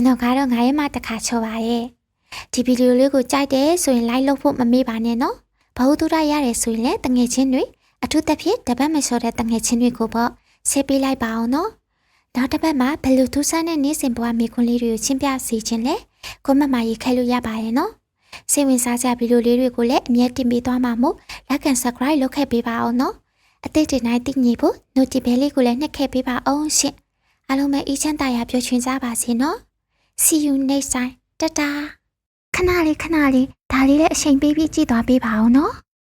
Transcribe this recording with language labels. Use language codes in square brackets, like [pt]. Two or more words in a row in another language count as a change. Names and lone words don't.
[my] တော်ကတော့9ရက်မှတစ်ခါချော်ပါရဲ့ဒီဗီဒီယိုလေးကိုကြိုက်တယ်ဆိုရင် like လုပ်ဖို့မမေ့ပါနဲ့နော်ဘာလို့တူရရတယ်ဆိုရင်လည်းတငယ်ချင်း တွေအထူးသဖြင့်တပတ်မလျှော်တဲ့တငယ်ချင်းတွေကိုပေါ့ဆေးပေးလိုက်ပါအောင်နော်နောက်တစ်ပတ်မှာဘယ်လိုထူးဆန်းတဲ့နေ့စဉ်ဘဝမိခွန်းလေးတွေကိုချင်းပြစီခြင်းလဲကိုမမရေးခိုင်းလို့ရပါတယ်နော်စိတ်ဝင်စားကြဗီဒီယိုလေးတွေကိုလည်းအမြဲတင်ပေးသွားမှာမို့ [en] like and subscribe [my] လုပ်ခဲ့ပေးပါအောင်နော်အသေးတင်တိုင်းသိညဖို့ notification ဘဲလေးကိုလည်းနှက်ခဲ့ပေးပါအောင်ရှင်အားလုံးပဲအေးချမ်းသာယာပျော်ရွှင်ကြပါစေနော် [en] see you next time [my] တတာခဏလေးဒါလေးလည်းအချိန်ပေးပြီးကြည့်သွားပေးပါအောင်နော်